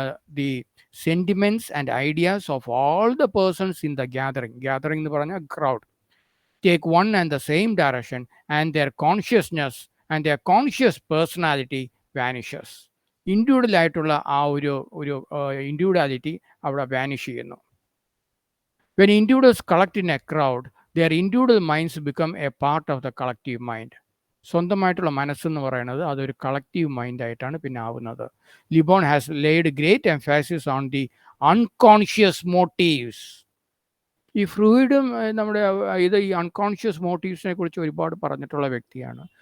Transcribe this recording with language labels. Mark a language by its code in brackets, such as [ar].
[en] The sentiments and ideas of all the persons in the gathering. [ml] Gathering എന്ന് പറഞ്ഞാൽ crowd. [en] Take one and the same direction and their consciousness and their conscious personality vanishes. [ml] Individual ആയിട്ടുള്ള ആ ഒരു individuality അവിടെ vanish ചെയ്യുന്നു. [en] When individuals collect in a crowd, their individual minds become a part of the collective mind. [ml] സ്വന്തമായിട്ടുള്ള മനസ്സെന്ന് പറയുന്നത് അതൊരു collective മൈൻഡായിട്ടാണ് പിന്നെ ആവുന്നത്. [en] Le Bon has laid great emphasis on the unconscious motives. [ml] ഈ ഫ്രൂയിഡും നമ്മുടെ ഈ അൺകോൺഷ്യസ് മോട്ടീവ്സിനെ കുറിച്ച് ഒരുപാട് പറഞ്ഞിട്ടുള്ള വ്യക്തിയാണ്.